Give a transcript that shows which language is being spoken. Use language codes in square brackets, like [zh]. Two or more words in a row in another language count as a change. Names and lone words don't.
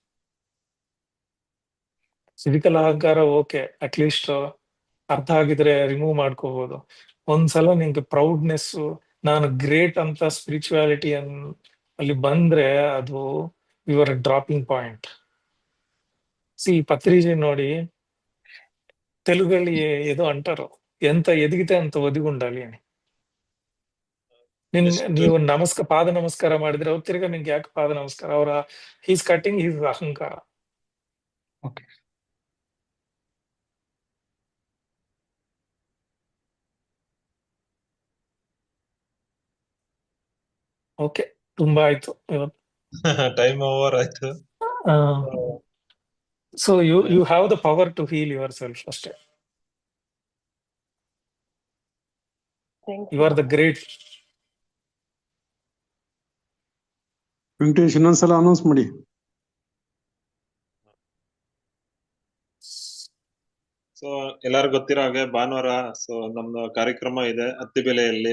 [kn] ಫಿಸಿಕಲ್ ಅಹಂಕಾರ ಓಕೆ, ಅಟ್ಲೀಸ್ಟ್ ಅರ್ಥ ಆಗಿದ್ರೆ ರಿಮೂವ್ ಮಾಡ್ಕೋಬಹುದು. ಒಂದ್ಸಲ ನಿಂಗೆ ಪ್ರೌಡ್ನೆಸ್, ನಾನು ಗ್ರೇಟ್ ಅಂತ ಸ್ಪಿರಿಚುವಾಲಿಟಿ ಅಲ್ಲಿ ಬಂದ್ರೆ ಅದು [en] your dropping point. [kn] ಪತ್ರಿಜಿ ನೋಡಿ, [te] తెలుగಲ್ಲಿ ఏదో అంటారు, ఎంత ఎదిగితే అంత ఒదిగుండాలి అని. [kn] ನೀವು ಪಾದ ನಮಸ್ಕಾರ ಮಾಡಿದ್ರೆ ಅವ್ರು ತಿರ್ಗಾ ನಿನ್ಗೆ ಯಾಕೆ ಪಾದ ನಮಸ್ಕಾರ? ಅವರ [en] he's cutting his [kn] ಅಹಂಕಾರ. ಓಕೆ, ತುಂಬಾ ಆಯ್ತು ಇವತ್ತು. [en] time over [kn] ಆಯ್ತು. [en] so you have the power to heal your self ಅಷ್ಟೇ. You are the great. [kn] ವೆಂಕಟೇಶ್ ಇನ್ನೊಂದ್ಸಲ ಅನೌನ್ಸ್ ಮಾಡಿ. ಸೊ ಎಲ್ಲರಿಗೂ ಗೊತ್ತಿರೋ ಹಾಗೆ ಭಾನುವಾರ ಸೊ ನಮ್ದು ಕಾರ್ಯಕ್ರಮ ಇದೆ ಅತ್ತಿಬೆಲೆಯಲ್ಲಿ.